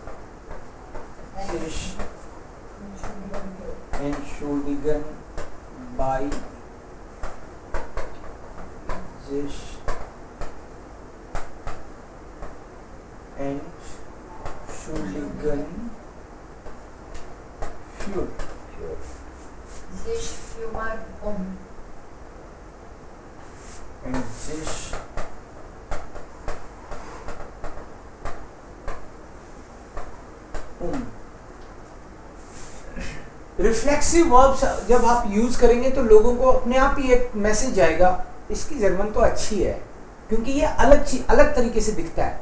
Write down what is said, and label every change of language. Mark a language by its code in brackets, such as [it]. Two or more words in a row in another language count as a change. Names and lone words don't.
[de] sich entschuldigen bei, sich entschuldigen für, sich kümmern [hi] and sich [en] reflexive verbs [hi] जब आप यूज करेंगे तो लोगों को अपने आप ही एक मैसेज आएगा, इसकी जर्मन तो अच्छी है क्योंकि ये अलग चीज अलग तरीके से दिखता है.